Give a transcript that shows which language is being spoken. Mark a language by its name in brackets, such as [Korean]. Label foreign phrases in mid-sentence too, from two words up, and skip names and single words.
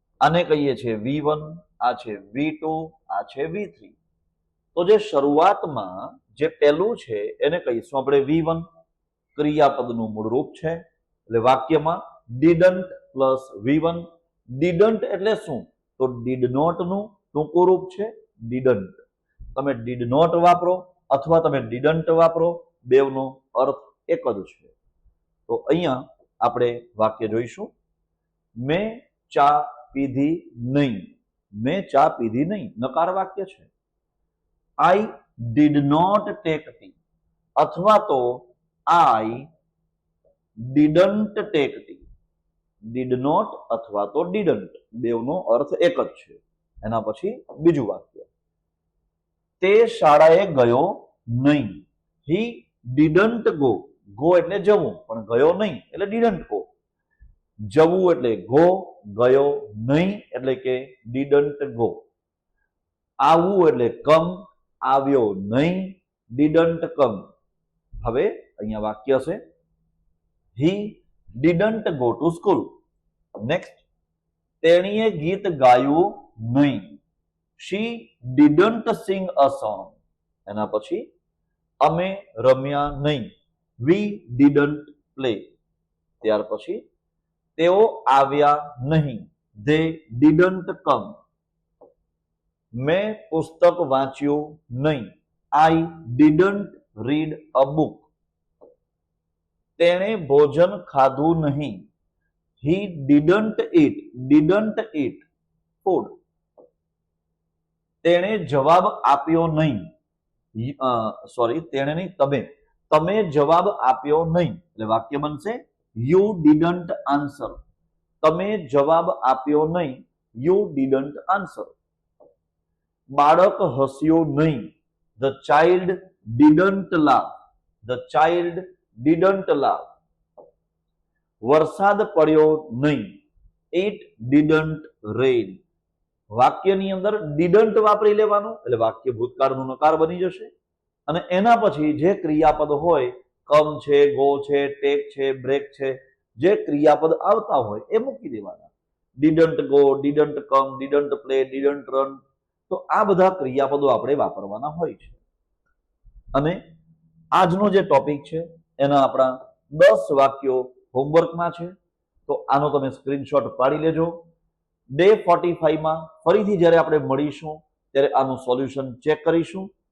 [Gujarati] આને કહીએ છીએ V1, આ છે V2, આ છે V3. તો જે શરૂઆતમાં જે પહેલું છે એને કહીશું આપણે V1, ક્રિયાપદનું મૂળ રૂપ છે. એટલે વાક્યમાં didn't પ્લસ V1. didn't એટલે શું? તો [English] did not [Gujarati] નું ટૂંકું રૂપ છે didn't. તમે [English] did not [Gujarati] વાપરો અથવા તમે didn't વાપરો, બેવનો અર્થ એક જ છે. તો અહીંયા આપણે વાક્ય જોઈશું, મેં ચા પીધી નહીં. મેં ચા પીધી નહીં નકાર વાક્ય છે. [English] I did not take tea [Gujarati] અથવા તો [English] I didn't take tea. did not [Gujarati] અથવા તો didn't બેવનો અર્થ એક જ છે. એના પછી બીજું વાક્ય, તે શાળાએ ગયો નહીં. [English] he didn't go. [Gujarati] go એટલે જવું, પણ ગયો નહીં એટલે [English] didn't go. [Gujarati] જવું એટલે go, ગયો નહીં એટલે કે [English] didn't go. [Gujarati] આવવું એટલે come, આવ્યો નહીં, [English] didn't come. [Gujarati] હવે અહીંયા વાક્ય છે, [English] he didn't go to school. [Gujarati] નેક્સ્ટ, તેણીએ ગીત ગાયું નહીં. [English] she didn't sing a song. [Gujarati] એના પછી અમે રમ્યા નહીં. [English] we didn't play. [Gujarati] ત્યાર પછી તેઓ આવ્યા નહીં. [English] they didn't come. [Gujarati] મેં પુસ્તક વાંચ્યું નહીં. [English] I didn't read a book. [Gujarati] તેણે ભોજન ખાધું નહીં. [English] he didn't eat food. [Gujarati] તેણે જવાબ આપ્યો નહીં. તેણે નહીં, તમે જવાબ આપ્યો નહીં. એટલે વાક્ય બનશે [English] you didn't answer. [Gujarati] તમે જવાબ આપ્યો નહીં. [English] you didn't answer. [Gujarati] બાળક હસ્યો નહીં. [English] the child didn't laugh. the child didn't laugh. [Gujarati] વરસાદ પડ્યો નહીં. [English] it didn't rain. [Gujarati] વાક્યની અંદર didn't વાપરી લેવાનું એટલે વાક્ય ભૂતકાળનું નકાર બની જશે. અને એના પછી જે ક્રિયાપદ હોય, come છે, go છે, take છે, break છે, જે ક્રિયાપદ આવતા હોય એ મૂકી દેવાના. [English] didn't go, didn't come, didn't play, didn't run. [Gujarati] તો આ બધા ક્રિયાપદો આપણે વાપરવાના હોય છે. અને આજનો જે ટોપિક છે એના આપણા 10 વાક્યો હોમવર્કમાં છે. તો આનો તમે સ્ક્રીનશોટ પાડી લેજો. ડે 45 માં ફરીથી જ્યારે આપણે મળીશું ત્યારે આનું સોલ્યુશન ચેક કરીશું.